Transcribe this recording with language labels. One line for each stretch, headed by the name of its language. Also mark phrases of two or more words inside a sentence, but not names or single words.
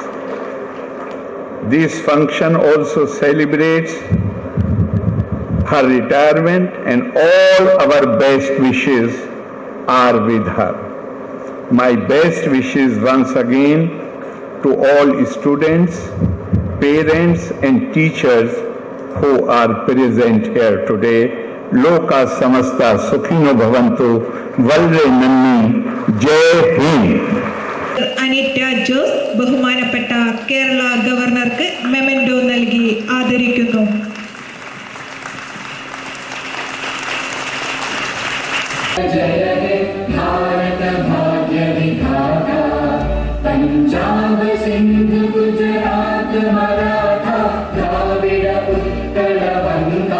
English: This function also celebrates her retirement, and all our best wishes are with her. My best wishes once again to all students, parents and teachers who are present here today.
Sanskrit: लोकाः समस्ताः सुखिनो भवन्तु,
Malayalam: വളരെ നന്ദി,
Hindi: जय हिंद.
Sanskrit: Anitya Jose,
Malayalam: ബഹുമാനപ്പെട്ട കേരള ഗവർണർക്ക് മെമന്റോ നൽകി ആദരിക്കുന്നു.
Bangla: জয় হে ভারত ভাগ্য বিধাতা, পঞ্জাব সিন্ধ গুজরাট মরাঠা দ্রাবিড় উৎকল বঙ্গ.